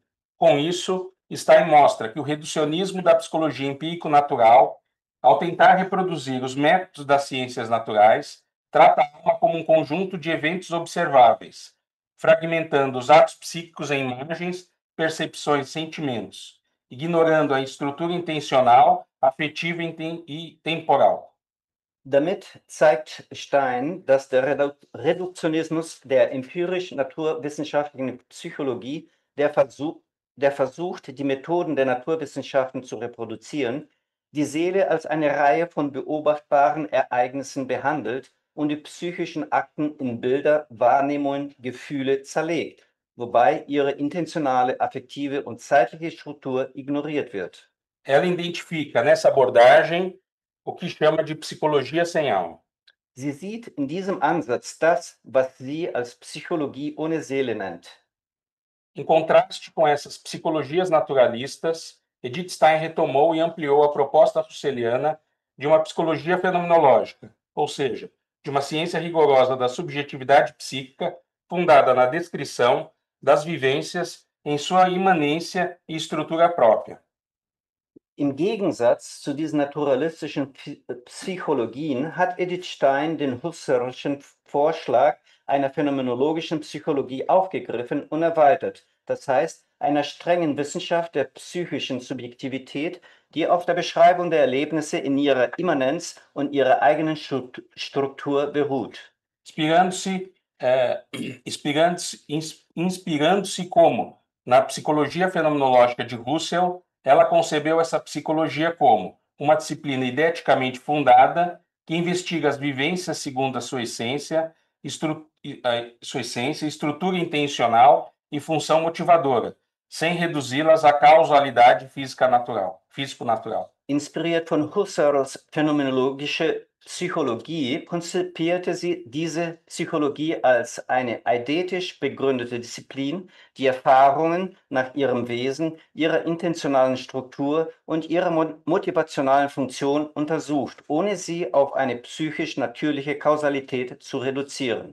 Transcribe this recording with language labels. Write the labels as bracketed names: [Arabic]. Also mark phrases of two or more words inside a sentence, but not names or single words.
[Portuguese] Com isso, Stein mostra que o reducionismo da psicologia empírico-natural, ao tentar reproduzir os métodos das ciências naturais, trata a alma como um conjunto de eventos observáveis, fragmentando os atos psíquicos em imagens, percepções e sentimentos, ignorando a estrutura intencional, afetiva e temporal. [German] Damit zeigt Stein, dass der Reduktionismus der empirisch-naturwissenschaftlichen Psychologie, der versucht, die Methoden der Naturwissenschaften zu reproduzieren, die Seele als eine Reihe von beobachtbaren Ereignissen behandelt und die psychischen Akten in Bilder, Wahrnehmungen, Gefühle zerlegt, wobei ihre intentionale, affektive und zeitliche Struktur ignoriert wird. [Portuguese] Ela identifica nessa abordagem o que chama de psicologia sem alma. [German] Sie sieht in diesem Ansatz das, was sie als Psychologie ohne Seele nennt. [Portuguese] Em contraste com essas psicologias naturalistas, Edith Stein retomou e ampliou a proposta husserliana de uma psicologia fenomenológica, ou seja, de uma ciência rigorosa da subjetividade psíquica, fundada na descrição das vivências em sua imanência e estrutura própria. [German] Im Gegensatz zu diesen naturalistischen Psychologien hat Edith Stein den Husserlschen Vorschlag einer phänomenologischen Psychologie aufgegriffen und erweitert, das heißt einer strengen Wissenschaft der psychischen Subjektivität, die auf der Beschreibung der Erlebnisse in ihrer Immanenz und ihrer eigenen Struktur beruht. [Portuguese] Inspirando-se como na psicologia fenomenológica de Husserl, ela concebeu essa psicologia como uma disciplina ideticamente fundada que investiga as vivências segundo a sua essência, estrutura intencional e função motivadora, sem reduzi-las à causalidade físico-natural. [German] Inspiriert von Husserls phänomenologische Psychologie konzipierte sie diese Psychologie als eine eidetisch begründete Disziplin, die Erfahrungen nach ihrem Wesen, ihrer intentionalen Struktur und ihrer motivationalen Funktion untersucht, ohne sie auf eine psychisch natürliche Kausalität zu reduzieren.